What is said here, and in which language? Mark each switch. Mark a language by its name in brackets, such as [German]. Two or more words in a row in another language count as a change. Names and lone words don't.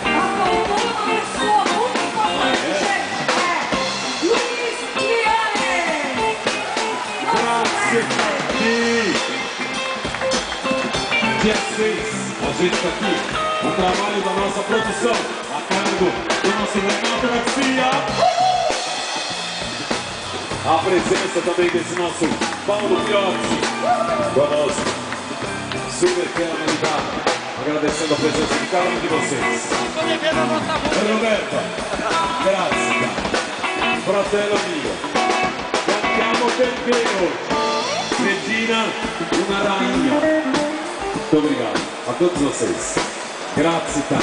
[Portuguese] Dia 6, a gente está aqui, o trabalho da nossa produção, a cargo do nosso Renato Garcia. A presença também desse nosso Paulo Piozzi conosco. Super Câmara, agradecendo a presença de cada um de vocês. [Italian] Roberta, grazie, fratello mio, cantiamo per te oggi, Regina, una rainha. [Portuguese] Muito obrigado a todos vocês. Grazie, tá?